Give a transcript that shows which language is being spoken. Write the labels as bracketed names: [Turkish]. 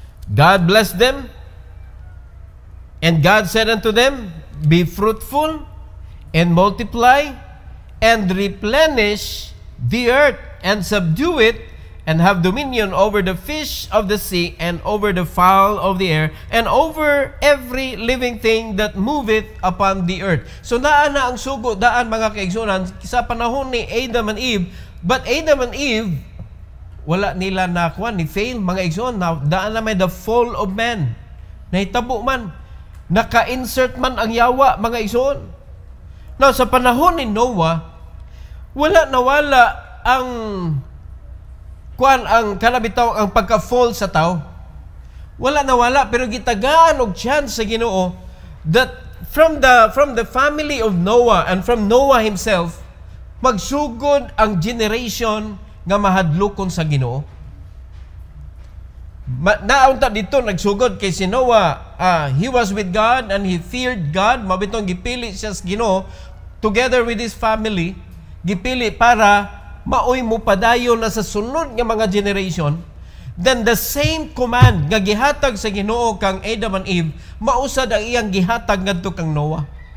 [English] "God blessed them, and God said unto them, Be fruitful and multiply and replenish the earth and subdue it and have dominion over the fish of the sea and over the fowl of the air and over every living thing that moveth upon the earth." [Cebuano] So naa na ang sugo daan mga kaigsunan sa panahon ni Adam and Eve. But Adam and Eve, wala nila nakuha ni fail mga igsoon, na daan na may [English] the fall of man. [Cebuano] Nahitabo man, naka-insert man ang yawa mga igsoon. Now sa panahon ni Noah, wala nawala ang ang kanabitaw ang pagka-fall sa tao. Wala nawala, pero gitagaan og chance sa Ginoo [English] that from the family of Noah and from Noah himself, [Cebuano] magsugod ang generation nga mahadlokon sa Ginoo. Naunta dito nagsugod kay si Noah, [English] he was with God and he feared God. [Cebuano] Mabitong gipili siya sa Ginoo [English] together with his family, [Cebuano] gipili para maoy mo padayon na sa sunod nga mga generation. [English] Then the same command [Cebuano] nga gihatag sa Ginoo kang Adam and Eve, mausad ang iyang gihatag ngadto kang Noah.